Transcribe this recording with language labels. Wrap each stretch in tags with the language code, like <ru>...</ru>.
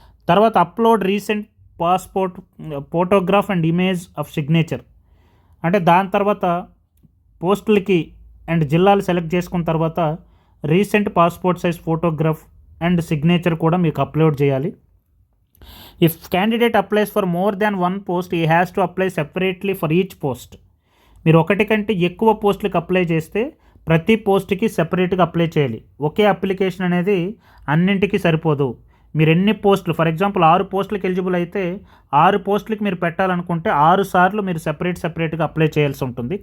<te>తర్వాత</te> <en>Upload recent passport photograph and image of signature.</en> <te>అంటే దాని తర్వాత పోస్టులకి అండ్ జిల్లాలు సెలెక్ట్ చేసుకున్న తర్వాత recent passport size photograph and signature కూడా మీకు అప్లోడ్ చేయాలి.</te> <en>If candidate applies for more than one post, he has to apply separately for each post.</en> <te>మీరు ఒకటి కంటే ఎక్కువ పోస్టులకు అప్లై చేస్తే ప్రతి పోస్ట్కి సెపరేట్గా అప్లై చేయాలి. ఒకే అప్లికేషన్ అనేది అన్నింటికి సరిపోదు. మీరు ఎన్ని పోస్టులు, ఫర్ ఎగ్జాంపుల్ 6 పోస్టులకు ఎలిజిబుల్ అయితే 6 పోస్టులకి మీరు పెట్టాలనుకుంటే 6 సార్లు మీరు సెపరేట్గా అప్లై చేయాల్సి ఉంటుంది.</te>